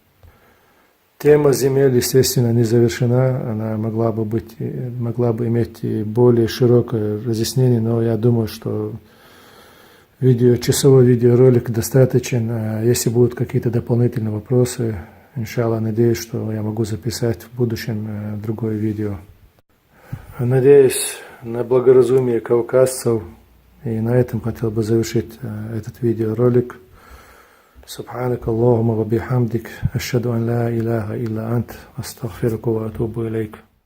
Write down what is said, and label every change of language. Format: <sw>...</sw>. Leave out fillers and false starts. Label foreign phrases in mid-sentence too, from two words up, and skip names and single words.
<ru>Тема земель, естественно, не завершена, она могла бы иметь более широкое разъяснение, но я думаю, что часовой видеоролик достаточен. Если будут какие-то дополнительные вопросы, иншаллах, надеюсь, что я могу записать в будущем другое видео. Надеюсь на благоразумие кавказцев, и на этом хотел бы завершить этот видеоролик.</ru> <ar>سبحانك اللهم وبحمدك أشهد أن لا إله إلا أنت أستغفرك وأتوب إليك</ar>